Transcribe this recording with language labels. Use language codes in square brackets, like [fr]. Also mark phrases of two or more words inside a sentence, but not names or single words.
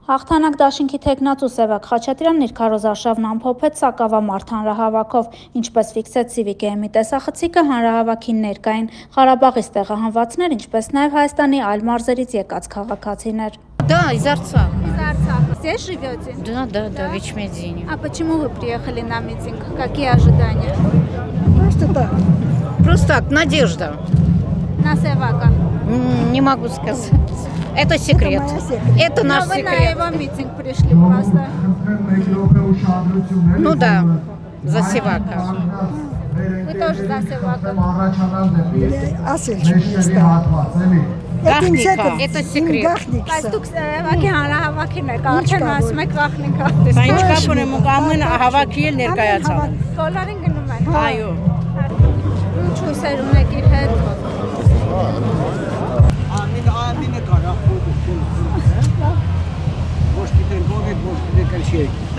[hy] Հաղթանակ դաշինքի թեկնածու Սևակ Խաչատրյանն իր քարոզարշավն ամփոփեց Սակավամարտ հանրահավաքով, ինչպես ֆիքսեց Civic-ի տեսախցիկը հանրահավաքին ներկային Ղարաբաղից տեղահանվածներ, ինչպես նաև Հայաստանի այլ մարզերից եկած քաղաքացիներ։ [ru] Да, из Арцаха. Из Арцаха. Здесь живете? Да, в Ичмедине. А почему вы приехали на митинг? Какие ожидания? Просто так. Просто так, надежда. На Севака? Не могу сказать. Это секрет. Это наш секрет. Вы на его митинг пришли просто? Ну да, за Севака. Вы тоже за Севака? Это секрет. [hy] Բայց դուք Սևակի հանրահավաքին եք, ասում եք վախնիկա։ Դա ինչ կապ ունեմ, ամեն հավաքի էլ ներկայացան։ Բոլորին գնում են։ Այո։ Ինչ հույսեր ունեք իր հետ։ Ամինը կարա խոդում։ Ոչ գիտեն ով է, ոչ գիտեն քաշի է։